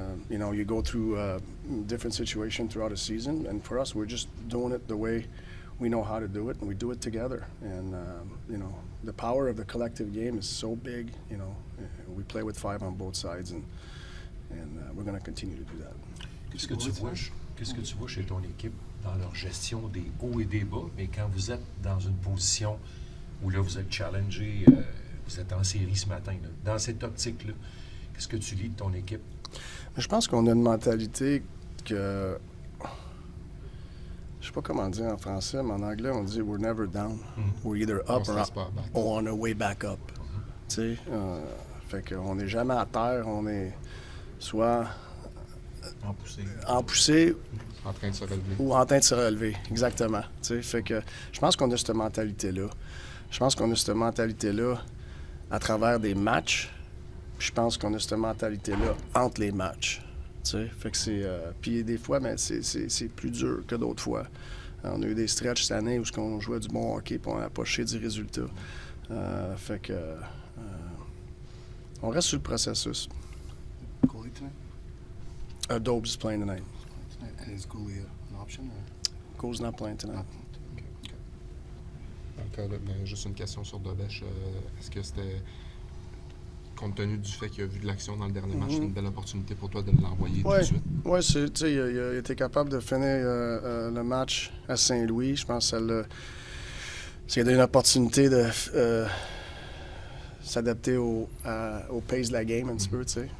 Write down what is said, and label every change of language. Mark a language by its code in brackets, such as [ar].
[en] You know, you go through different situations throughout a season, and for us, we're just doing it the way we know how to do it, and we do it together. And you know, the power of the collective game is so big. You know, we play with 5 on both sides, and we're going to continue to do that. [fr] Qu'est-ce que tu vois chez ton équipe dans leur gestion des hauts et des bas, mais quand vous êtes dans une position où là vous êtes challengé, vous êtes en série ce matin, là, dans cette optique-là, qu'est-ce que tu lis de ton équipe? Je pense qu'on a une mentalité que, je sais pas comment dire en français, mais en anglais on dit [en] we're never down, we're either up or on our way back up. [fr] Tu sais, fait qu'on n'est jamais à terre, on est soit en poussée En train de se relever. ou en train de se relever, exactement. Tu sais, fait que je pense qu'on a cette mentalité-là. Je pense qu'on a cette mentalité-là à travers des matchs. Puis je pense qu'on a cette mentalité-là entre les matchs. Tu sais, fait que c'est. Puis des fois, mais c'est plus dur que d'autres fois. On a eu des stretches cette année où on jouait du bon hockey et on n'a pas ché du résultat. Fait que. On reste sur le processus. [en] Goalie tonight? Dobes is playing tonight. And is goalie an option? Or? Goal's not playing tonight. [fr] Dans le cas de, juste une question sur Dobesch. Est-ce que c'était, compte tenu du fait qu'il a vu de l'action dans le dernier match, une belle opportunité pour toi de l'envoyer tout de suite? Oui, tu sais, il a été capable de finir le match à Saint-Louis. Je pense que ça a donné une opportunité de s'adapter au pace de la game un petit peu, tu sais.